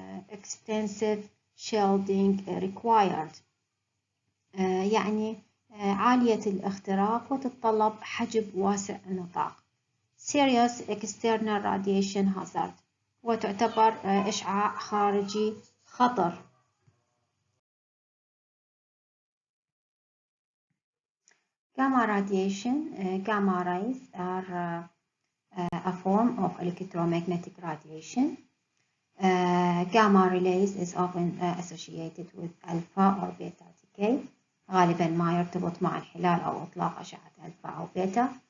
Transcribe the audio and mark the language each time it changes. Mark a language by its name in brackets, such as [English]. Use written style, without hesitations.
[English] extensive shielding required، [Arabic] يعني عالية الاختراق وتتطلب حجب واسع النطاق. [English] serious external radiation hazard، [Arabic] وتعتبر إشعاع خارجي خطر. [English] Gamma radiation, gamma rays are a form of electromagnetic radiation. Gamma rays is often associated with alpha or beta decay. [Arabic] غالبا ما يرتبط مع انحلال أو إطلاق أشعة ألفا أو بيتا.